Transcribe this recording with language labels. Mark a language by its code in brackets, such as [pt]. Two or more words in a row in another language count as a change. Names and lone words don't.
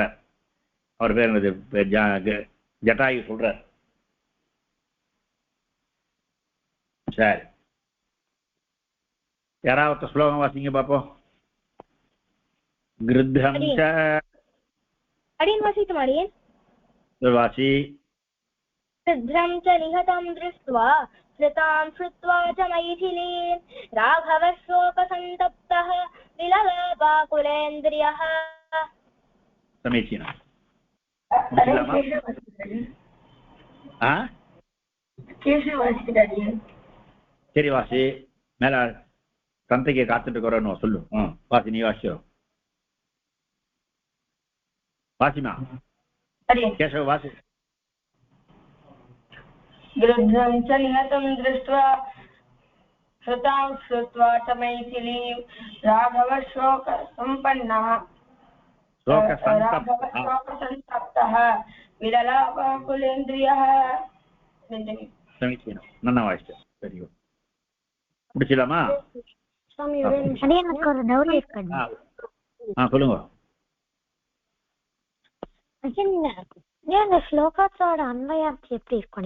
[ta] அவர் பேர் என்னது? ஜட்டாயு சொல்ற. சரி, யாராவது ஸ்லோகம் வாசிங்க பாப்போம். கிருத்தம் வாசி. [sa] सिद्धं च निहतं दृष्ट्वा श्रुतां श्रुत्वा च मैथिलीं राघवशोकसन्तप्तः विललापाकुलेन्द्रियः. समीचीनम्. [ta] சரி வாசி. மேல சந்தைக்கு காத்துட்டு இருக்கிறோன்னு சொல்லு. வாசி, நீ வாசியோ. வாசிமா கேசவ வாசி. [sa] गृध्रं च निहतं दृष्ट्वा श्रुतां श्रुत्वा च मैथिलीं राघवशोकसम्पन्नः राघवशोकसन्तप्तः विललापाकुलेन्द्रियः. [ta] சமீச்சீனம். நல்லா வாசிச்சு. சரி, முடிச்சலாமா? எனக்கு ஒரு டவுட் இருக்கு. சொல்லுங்க. இந்த ஸ்லோகத்தோட அன்வயார்த்தி எப்படி இருக்கும்?